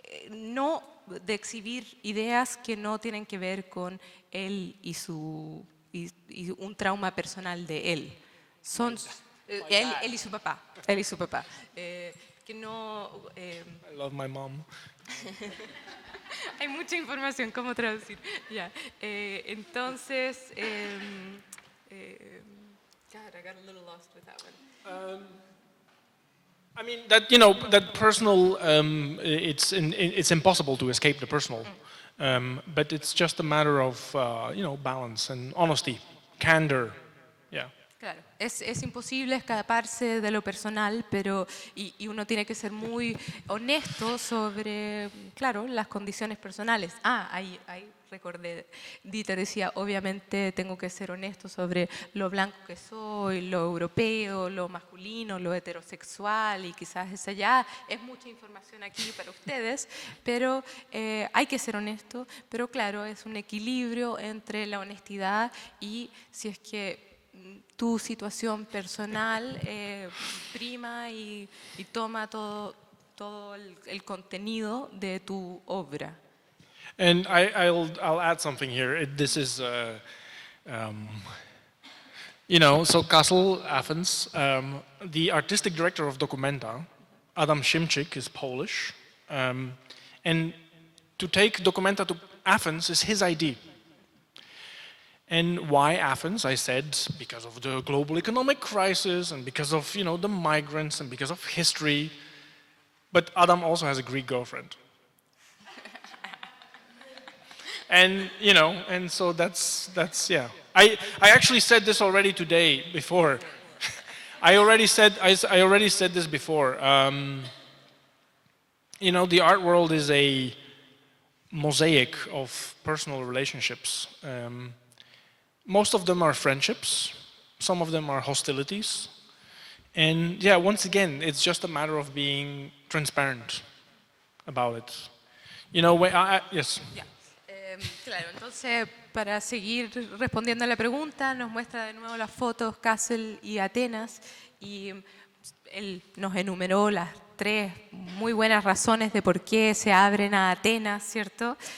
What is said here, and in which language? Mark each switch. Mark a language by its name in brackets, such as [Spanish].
[Spanish] no de exhibir ideas que no tienen que ver con él y un trauma personal de él. Son él y su papá. Él y su papá. Que no, [English] I love my mom. [Spanish] Hay mucha información, ¿cómo traducir? Ya. Entonces, [English] God, I got a little lost with that one. I mean that that personal. It's impossible to escape the personal, but it's just a matter of balance and honesty, candor. Yeah. [Spanish] Claro, es imposible escaparse de lo personal, pero y uno tiene que ser muy honesto sobre, claro, las condiciones personales. Ahí recordé, Dieter decía, obviamente tengo que ser honesto sobre lo blanco que soy, lo europeo, lo masculino, lo heterosexual, y quizás esa ya es mucha información aquí para ustedes, pero hay que ser honesto, pero claro, es un equilibrio entre la honestidad y si es que tu situación personal prima y toma todo el contenido de tu obra. [English] And I'll add something here. This is, so Kassel, Athens, the artistic director of Documenta, Adam Szymczyk, is Polish. And to take Documenta to Athens is his idea. And why Athens? I said because of the global economic crisis and because of the migrants and because of history. But Adam also has a Greek girlfriend. And and so that's yeah. I actually said this already today before. I already said this before. The art world is a mosaic of personal relationships. Most of them are friendships, some of them are hostilities. And yeah, once again, it's just a matter of being transparent about it. You know, yes. [Spanish] Ya. Claro, entonces para seguir respondiendo a la pregunta, nos muestra de nuevo las fotos Kassel y Atenas, y él nos enumeró las 3 muy buenas razones de por qué se abren a Atenas, ¿cierto?